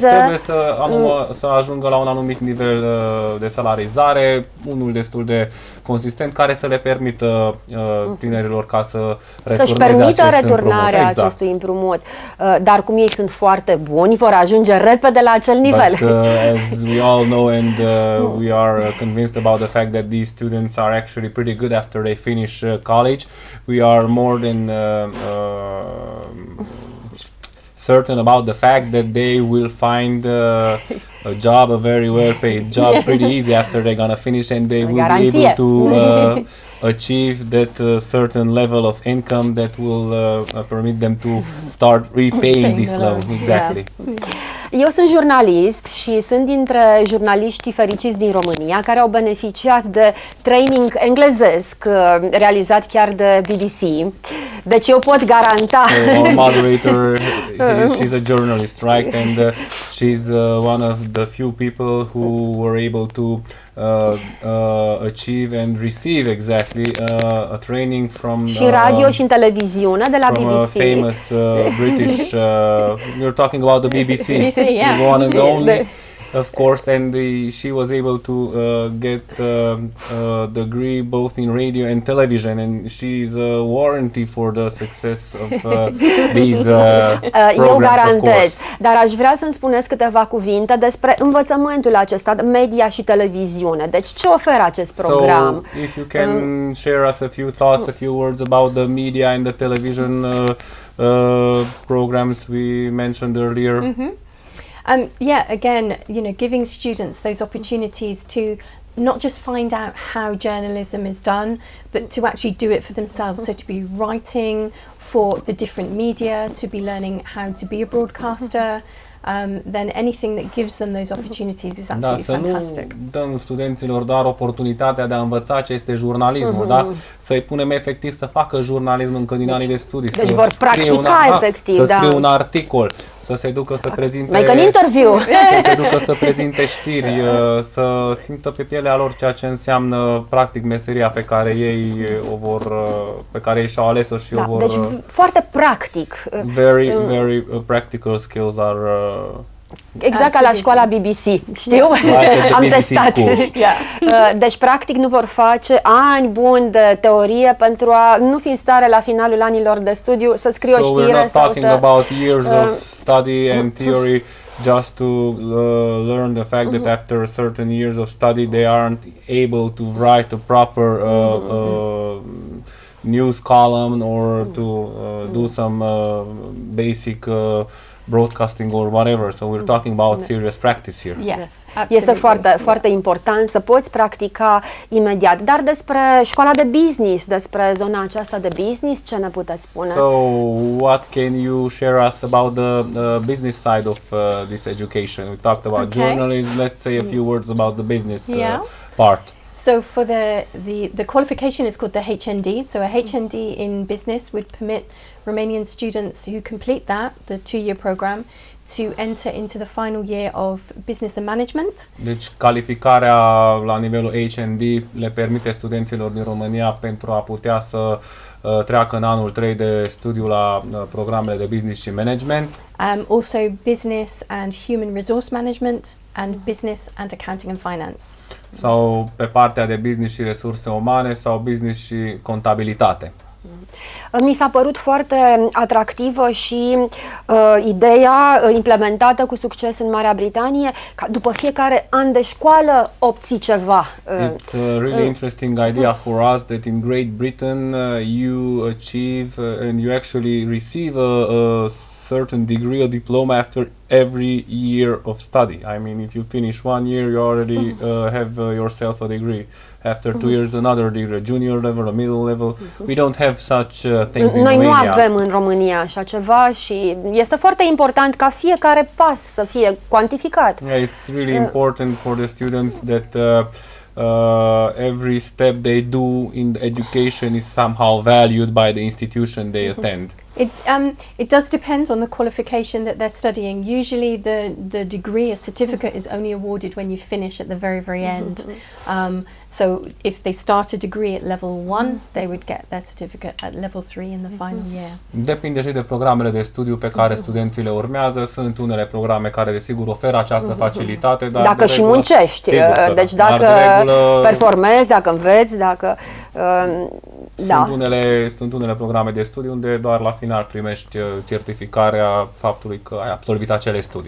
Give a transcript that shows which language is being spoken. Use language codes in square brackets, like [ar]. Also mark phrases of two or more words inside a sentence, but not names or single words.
[ro] Deci trebuie să ajungă la un anumit nivel de salarizare, unul destul de consistent, care să le permită tinerilor ca să să-și permită returnarea acestui împrumut. Dar cum ei sunt foarte buni, vor ajunge repede la acel nivel. [en] But, as we all know and we are convinced about the fact that these students are actually pretty good after they finish college, we are more than certain about the fact that they will find a job, a very well paid job, pretty easy after they're gonna finish, and they will be able to achieve that certain level of income that will permit them to start repaying this loan. Exactly. [ro] Eu sunt jurnalist și sunt dintre jurnaliștii fericiți din România care au beneficiat de training englezesc realizat chiar de BBC. Deci eu pot garanta. [en] So our moderator, she's a journalist, right? And she's one of the few people who were able to achieve and receive exactly a training from [ro] și radio și în televiziune de la BBC. [en] A famous British. You're talking about the BBC. BBC, yeah. The one and only. Of course, and she was able to get a degree both in radio and television, and she's a warranty for the success of these programs. [ro] Eu garantez, dar aș vrea să-mi spuneți câteva cuvinte despre învățământul acesta, media și televiziune. Deci ce oferă acest program? [en] So, if you can share us a few thoughts, a few words about the media and the television programs we mentioned earlier. Yeah, again, giving students those opportunities to not just find out how journalism is done, but to actually do it for themselves. So to be writing for the different media, to be learning how to be a broadcaster, then anything that gives them those opportunities is absolutely fantastic. [ro] Să nu dăm studenților doar oportunitatea de a învăța ce este jurnalismul, da? Să-i punem efectiv să facă jurnalism încă din anii de studii. Deci vor practica efectiv, să scrie un articol, să se ducă să prezinte... [en] Make an interview! [ro] Să se ducă să prezinte știri, să simtă pe pielea lor ceea ce înseamnă practic meseria pe care ei pe care ei și-au ales-o și o vor... Deci foarte practic. [en] Very practical skills are... [ro] Exact ca la școala BBC, știu? Am testat. Deci, practic, nu vor face ani buni de teorie pentru a nu fi în stare la finalul anilor de studiu să scrie o știre. [en] So we're not talking about years of study and theory just to learn the fact that after certain years of study they aren't able to write a proper news column or to do some basic broadcasting or whatever. So we're talking about serious practice here. Yes, [ro] este foarte important să poți practica imediat. Dar despre școala de business, despre zona aceasta de business, ce ne puteți spune? [en] So what can you share us about the business side of this education? We talked about journalism. Let's say a few words about the business part. So for the qualification is called the HND. So a HND in business would permit Romanian students who complete the 2-year program to enter into the final year of business and management. [ro] Deci calificarea la nivelul HND le permite studenților din România pentru a putea să treacă în anul 3 de studiu la programele de business și management. [en] Also business and human resource management and business and accounting and finance. [ro] Sau pe partea de business și resurse umane sau business și contabilitate. Mi s-a părut foarte atractivă și ideea implementată cu succes în Marea Britanie, ca după fiecare an de școală obții ceva. [en] It's a really interesting idea for us that in Great Britain you achieve and you actually receive a certain degree, a diploma after every year of study. I mean, if you finish 1 year, you already have yourself a degree. After 2 years, another degree, junior level, a middle level. We don't have such things in [ro] Noi nu [en] Romania. [ro] avem în România așa ceva și este foarte important ca fiecare pas să fie cuantificat. [en] Yeah, it's really important for the students that every step they do in education is somehow valued by the institution they attend. It does depend on the qualification that they're studying. Usually the degree, a certificate is only awarded when you finish at the very, very end. So if they start a degree at level 1, they would get their certificate at level 3 in the final year. [ro] Depinde și de programele de studiu pe care studenții le urmează. Sunt unele programe care desigur oferă această facilitate, dar Dacă și muncești, sigur că deci da. dacă Dar de regulă, performezi, dacă înveți, dacă... da. Sunt unele programe de studiu unde doar la final primești certificarea faptului că ai absolvit acele studii.